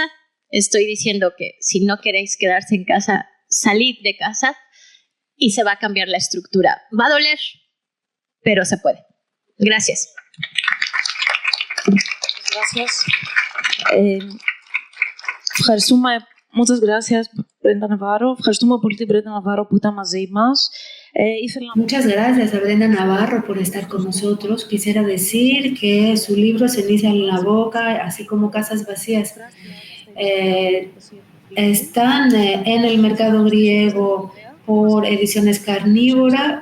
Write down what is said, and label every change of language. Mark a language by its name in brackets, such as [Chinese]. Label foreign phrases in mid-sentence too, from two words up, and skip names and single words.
[Spanish] Estoy diciendo que si no queréis quedarse en casa, salid de casa y se va a cambiar la estructura. Va a doler, pero se puede. Gracias. Gracias. Muchas gracias, Brenda Navarro. [Greek] Ευχαριστούμε πολύ την Brenda Navarro που ήταν μαζί μας. [Spanish] Muchas gracias a Brenda Navarro por estar con nosotros. Quisiera decir que su libro Ceniza en la boca, así como Casas vacías, están en el mercado griego por Ediciones Carnívora.